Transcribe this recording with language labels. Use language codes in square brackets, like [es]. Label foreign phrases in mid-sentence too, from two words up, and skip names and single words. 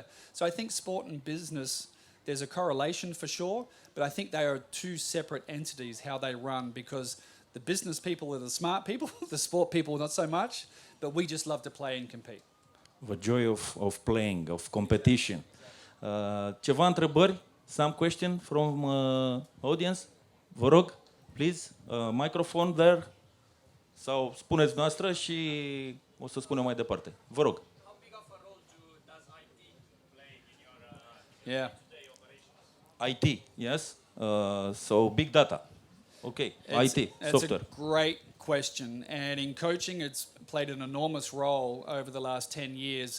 [en] So I think sport and business, there's a correlation for sure, but I think they are two separate entities, how they run, because the business people are the smart people, the sport people not so much, but we just love to play and compete. The joy of playing, of competition. [ro] Ceva întrebări? [en] Some question from audience? [ro] Vă rog, [en] please, microphone there. [ro] Sau spuneți noastră și o să spunem mai departe. Vă rog. [en] How big of a role does IT play in your Yeah. day operations? IT, yes. So big data. Okay, IT, It's software. a great question. And in coaching, it's played an enormous role over the last 10 years.